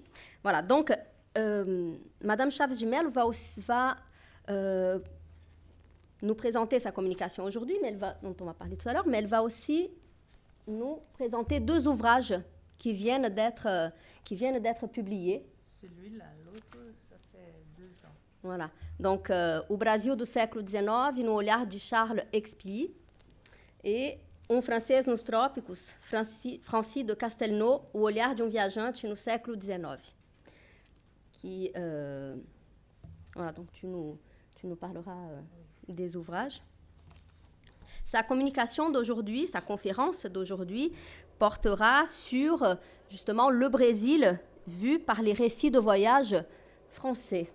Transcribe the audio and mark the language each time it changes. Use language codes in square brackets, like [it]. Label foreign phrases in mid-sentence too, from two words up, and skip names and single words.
[fr] Voilà, donc Madame Chaves-Gimel va nous présenter sa communication aujourd'hui, dont on va parler tout à l'heure, mais elle va aussi nous présenter 2 ouvrages qui viennent d'être publiés. Celui-là, l'autre, ça fait 2 ans. Voilà. Donc, O Brasil do século XIX, no olhar de Charles Expié, et Francês nos Trópicos, Francis de Castelnau, O olhar de viajante no século XIX. Voilà, donc tu nous parleras des ouvrages. Sa communication d'aujourd'hui, sa conférence d'aujourd'hui, portera sur justement le Brésil vu par les récits de voyage français.